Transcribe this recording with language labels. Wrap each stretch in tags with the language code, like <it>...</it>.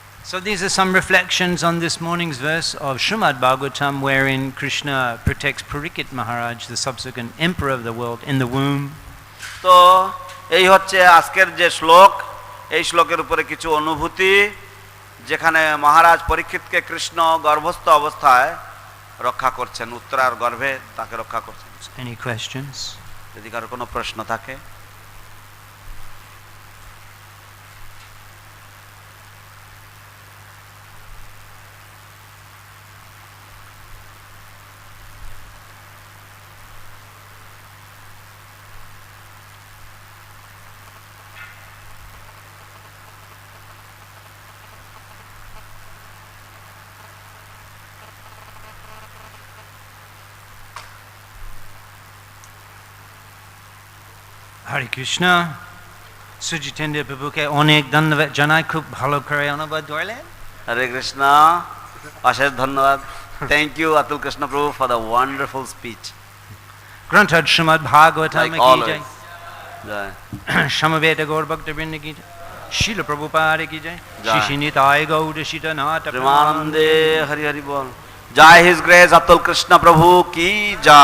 <en>So these are some reflections on this morning's verse of Srimad Bhagavatam, wherein Krishna protects Parikshit Maharaj, the subsequent emperor of the world, in the womb.</en> <bn>তো এই হচ্ছে আজকের যে শ্লোক, এই শ্লোকের উপরে কিছু অনুভূতি, যেখানে মহারাজ পরীক্ষিতকে কৃষ্ণ গর্ভস্থ অবস্থায় রক্ষা করছেন, উত্তরার গর্ভে তাকে রক্ষা করছেন।</bn> <en>Any questions?</en> <bn>যদি কারো কোনো প্রশ্ন থাকে।</bn> <en>Hare Krishna.</en> <bn>Sujitendra Prabhuke অনেক ধন্যবাদ জানাই, খুব ভালো করে অনুবাদ করলেন। হরে কৃষ্ণ, অশেষ ধন্যবাদ।</bn> <en>Thank you Atul Krishna Prabhu for the wonderful speech.</en> <bn>গ্রন্থ শ্রীমদ্ ভাগবতম</bn> <en>Like</en> <bn>কি</bn> <en>always.</en> <bn>জয়, জয়। সমবেত গৌর ভক্তবৃন্দ কি জয়, শিল প্রভুপাদ কি জয়, জয়। শ্রী নিতাই গৌর সীতানাথ প্রেমানন্দে হরি হরি বল। জয় his grace Atul Krishna Prabhu কি জয়।</bn>